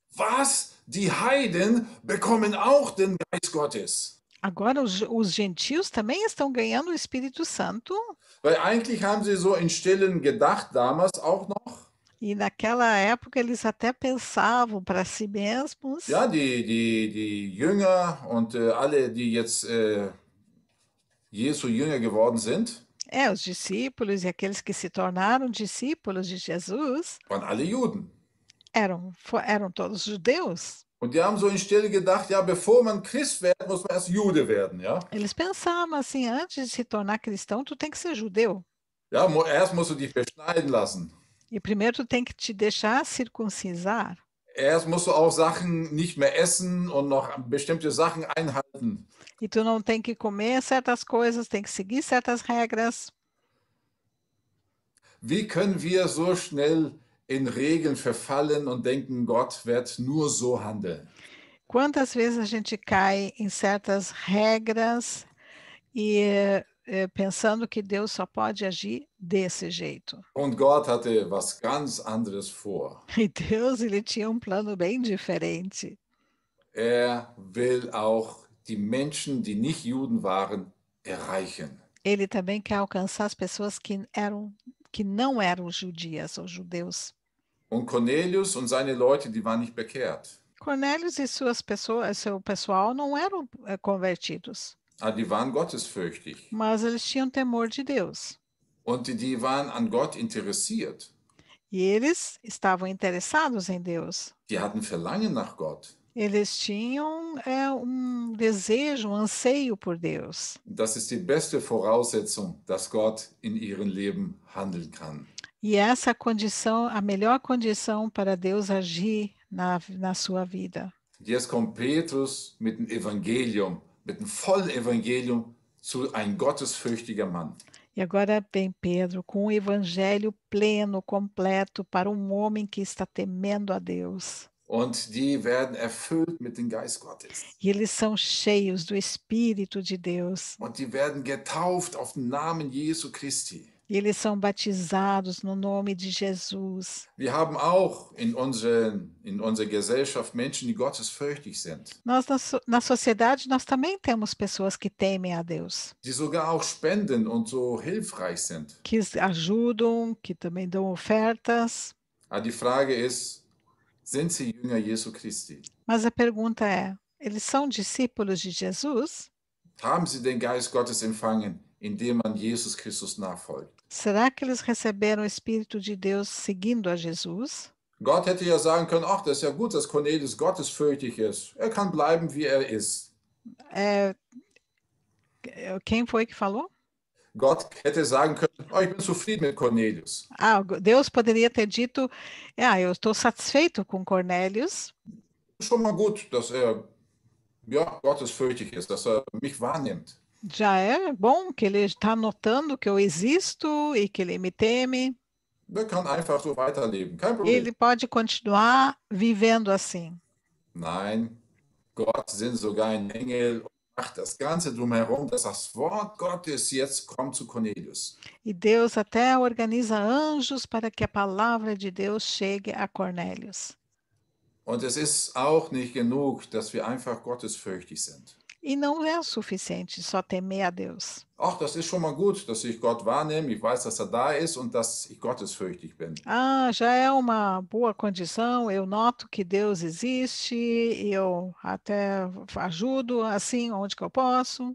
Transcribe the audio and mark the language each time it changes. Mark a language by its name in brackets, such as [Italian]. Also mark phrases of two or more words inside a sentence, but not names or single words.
[German] Was? Die Heiden bekommen auch den Geist Gottes. [Portuguese] Agora os gentios também estão ganhando o Espírito Santo. [German] Weil eigentlich haben sie so in Stillen gedacht, damals auch noch. [Portuguese] E naquela época eles até pensavam para si mesmos. [German] Ja, die Jünger und alle, die jetzt Jesu Jünger geworden sind, [Portuguese] Os discípulos e aqueles que se tornaram discípulos de Jesus [German] waren alle Juden. [Portuguese] eram todos judeus. [German] Und die haben so in Stille gedacht, ja, bevor man Christ wird, muss man erst Jude werden, ja. [Portuguese] Eles pensavam assim, antes de se tornar cristão, tu tem que ser judeu. [German] Ja, erst musst du dich beschneiden lassen. [Portuguese] E primeiro tu tem que te deixar circuncisar. [German] Erst musst du auch Sachen nicht mehr essen und noch bestimmte Sachen einhalten. [Portuguese] E tu não tem que comer certas coisas, tem que seguir certas regras. [German] Wie können wir so schnell in Regeln verfallen und denken, Gott wird nur so handeln? [Portuguese] Quantas vezes a gente cai em certas regras e pensando que Deus só pode agir desse jeito. [German] Und Gott hatte was ganz anderes vor. [Portuguese] E Deus, ele tinha um plano bem diferente. [German] Er will auch die Menschen, die nicht Juden waren, erreichen. [Portuguese] Ele também quer alcançar as pessoas que não eram judias ou judeus. [German] Und Cornelius und seine Leute, die waren nicht bekehrt. [Portuguese] Cornélios e seu pessoal não eram convertidos, [German] Die waren gottesfürchtig. [Portuguese] mas eles tinham temor de Deus. [German] Und die waren an Gott interessiert. [Portuguese] E eles estavam interessados em Deus. [German] Die hatten Verlangen nach Gott. [Portuguese] Eles tinham um desejo, um anseio por Deus. [German] Das ist die beste Voraussetzung, dass Gott in ihrem Leben handeln kann. [Portuguese] E essa condição, a melhor condição para Deus agir na sua vida. [German] Jetzt kommt Petrus mit dem Evangelium, mit dem vollen Evangelium zu ein gottesfürchtiger Mann. [Portuguese] E agora vem Pedro com um evangelho pleno, completo, para um homem que está temendo a Deus. [German] Und die werden erfüllt mit dem Geist Gottes. [Portuguese] E eles são cheios do Espírito de Deus. [German] Und die werden getauft auf den Namen Jesu Christi. [Portuguese] E eles são batizados no nome de Jesus. [German] Wir haben auch in unserer Gesellschaft Menschen, die gottesfürchtig sind, [Portuguese] Na sociedade, nós também temos pessoas que temem a Deus, [German] die sogar auch spenden und so hilfreich sind. [Portuguese] que ajudam, que também dão ofertas. [German] Aber die Frage ist, sind sie Jünger Jesu Christi? [Portuguese] Mas a pergunta é: eles são discípulos de Jesus? [German] Haben sie den Geist Gottes empfangen, indem man Jesus Christus nachfolgt? [Portuguese] Será que eles receberam o Espírito de Deus seguindo a Jesus? [German] Gott hätte ja sagen können, ach, das ist ja gut, dass Cornelius gottesfürchtig ist. Er kann bleiben, wie er ist. [Portuguese] Quem foi que falou? [German] Gott hätte sagen können, oh, ich bin zufrieden mit Cornelius. [Portuguese] Deus poderia ter dito: eu estou satisfeito com Cornélios. [German] Schon mal gut, dass er gottesfürchtig ist, dass er mich wahrnimmt. [Portuguese] Já é bom que ele está notando que eu existo e que ele me teme. [German] Er kann einfach so weiterleben, kein Problem. [Portuguese] Ele pode continuar vivendo assim. [German] Nein, Gott sind sogar ein Engel und macht das Ganze drumherum, dass das Wort Gottes jetzt kommt zu Cornelius. [Portuguese] E Deus até organiza anjos para que a palavra de Deus chegue a Cornélios. [German] Und es ist auch nicht genug, dass wir einfach gottesfürchtig sind. [Portuguese] E não é o suficiente só temer a Deus. [German] Ach, das ist schon mal gut, dass ich Gott wahrnehme, ich weiß, dass er da ist und dass ich gottesfürchtig bin. [Portuguese] Já é uma boa condição, eu noto que Deus existe, e eu até ajudo assim onde que eu posso.